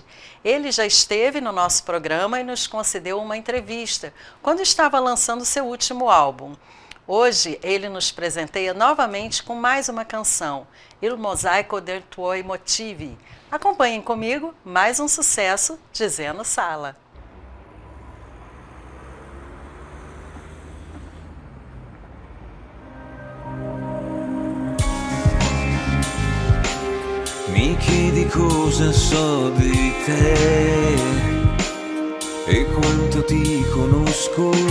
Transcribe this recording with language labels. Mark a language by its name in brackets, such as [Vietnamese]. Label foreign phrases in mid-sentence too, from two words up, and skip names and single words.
[Portuguese] Ele já esteve no nosso programa e nos concedeu uma entrevista quando estava lançando seu último álbum. Hoje ele nos presenteia novamente com mais uma canção, Il Mosaico dei Tuoi Motivi. Acompanhem comigo mais um sucesso de Zeno Sala. [Italian] Mi chiedi cosa so di te e quanto ti conosco.